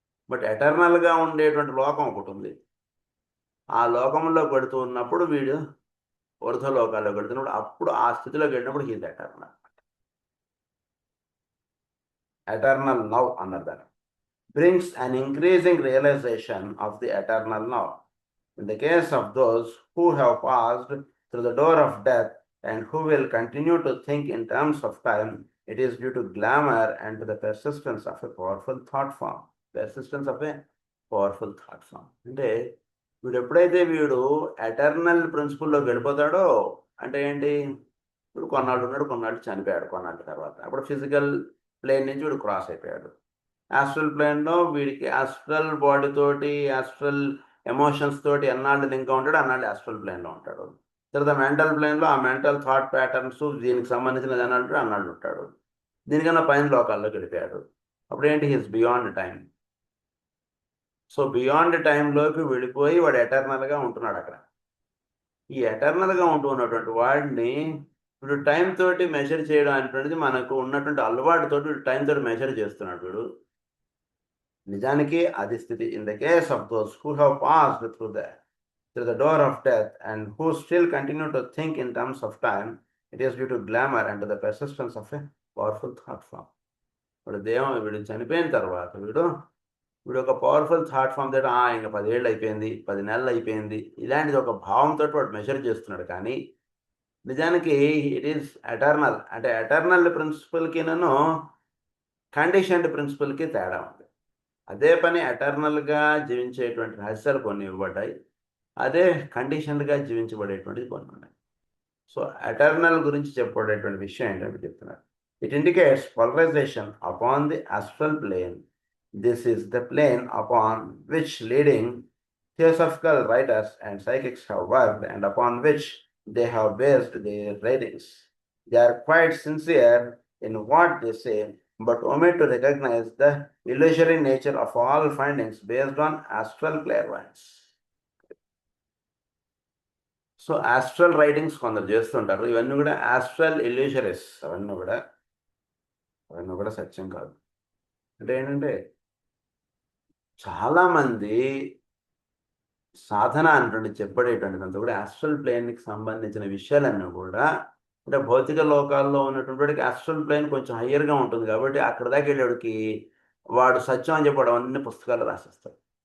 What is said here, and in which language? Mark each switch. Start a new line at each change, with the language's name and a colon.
Telugu: But ఎటర్నల్గా ఉండేటువంటి లోకం ఒకటి ఉంది. ఆ లోకంలో పెడుతూ ఉన్నప్పుడు వీడు ఊర్ధ్వలోకాల్లో పెడుతున్నప్పుడు అప్పుడు ఆ స్థితిలోకి వెళ్ళినప్పుడు
English: He's eternal. Eternal now
Telugu: అన్నారు దాన్ని.
English: Brings an increasing realization of the eternal now. In the case of those who have passed through the door of death and who will continue to think in terms of time, it is due to glamour and to the persistence of a powerful thought form. Persistence of a powerful thought form.
Telugu: అంటే వీడు ఎప్పుడైతే వీడు eternal ప్రిన్సిపల్లోకి వెళ్ళిపోతాడో అంటే ఏంటి, ఇప్పుడు కొన్నాళ్ళు ఉన్నాడు, కొన్నాళ్ళు చనిపోయాడు, కొన్నాళ్ళ తర్వాత అప్పుడు ఫిజికల్ ప్లేన్ నుంచి వీడు క్రాస్ అయిపోయాడు. ఆస్ట్రల్ ప్లేన్లో వీడికి ఆస్ట్రల్ బాడీ తోటి ఆస్ట్రల్ ఎమోషన్స్ తోటి ఎన్నాళ్ళు లింక్ ఉంటాడు, అన్నాళ్ళు ఆస్ట్రల్ ప్లేన్లో ఉంటాడు. తర్వాత మెంటల్ ప్లేన్లో ఆ మెంటల్ థాట్ ప్యాటర్న్స్ దీనికి సంబంధించిన అన్నాళ్ళు అన్నాళ్ళు ఉంటాడు. దీనికన్నా పైన లోకాల్లో గడిపాడు. అప్పుడు ఏంటి,
English: He's beyond time.
Telugu: So beyond టైంలోకి వెళ్ళిపోయి వాడు ఎటర్నల్గా ఉంటున్నాడు అక్కడ. ఈ ఎటర్నల్గా ఉంటున్నటువంటి వాడిని ఇప్పుడు టైం తోటి మెజర్ చేయడం అనేటువంటిది మనకు ఉన్నటువంటి అలవాటుతోటి టైం తోటి మెజర్ చేస్తున్నాడు వీడు. నిజానికి అది స్థితి.
English: In the case of those who have passed through the door of death and who still continue to think in terms of time, it is due to glamour and to the persistence of a powerful thought form.
Telugu: వీడు చనిపోయిన తర్వాత వీడు ఒక powerful thought form తోటి ఇంకా 10 ఏళ్ళు అయిపోయింది, 10 నెలలు అయిపోయింది, ఇలాంటిది ఒక భావంతో వాడు మెజర్ చేస్తున్నాడు. కానీ నిజానికి
English: It is eternal.
Telugu: అంటే ఎటర్నల్ ప్రిన్సిపల్కి కండిషన్డ్ ప్రిన్సిపల్కి తేడా ఉంది. అదే పని ఎటర్నల్గా జీవించేటువంటి రహస్యాలు కొన్ని ఇవ్వబడ్డాయి, అదే కండిషన్డ్గా జీవించబడేటువంటిది కొన్ని ఉన్నాయి. సో ఎటర్నల్ గురించి చెప్పబడేటువంటి విషయం ఏంటంటే చెప్తున్నారు,
English: It indicates polarization upon the astral plane. This is the plane upon which leading theosophical writers and psychics have worked and upon which they have based their writings. They are quite sincere in what they say, but omit to recognize the illusory nature of all findings based on astral clairvoyance.
Telugu: So astral writings కొందరు చేస్తుంటారు, ఇవన్నీ కూడా astral ఇల్యూషరీస్, అవన్నీ కూడా సత్యం కాదు. అంటే ఏంటంటే చాలామంది సాధన అనేటువంటి చెప్పబడేటువంటిదంతా కూడా ఆస్ట్రల్ ప్లేన్కి సంబంధించిన విషయాలన్నీ కూడా, అంటే భౌతిక లోకాల్లో ఉన్నటువంటి ఆస్ట్రల్ ప్లేన్ కొంచెం హయ్యర్గా ఉంటుంది కాబట్టి అక్కడ దాకా వెళ్ళేవాడికి వాడు సత్యం అని చెప్పడం అన్ని పుస్తకాలు రాసేస్తాడు.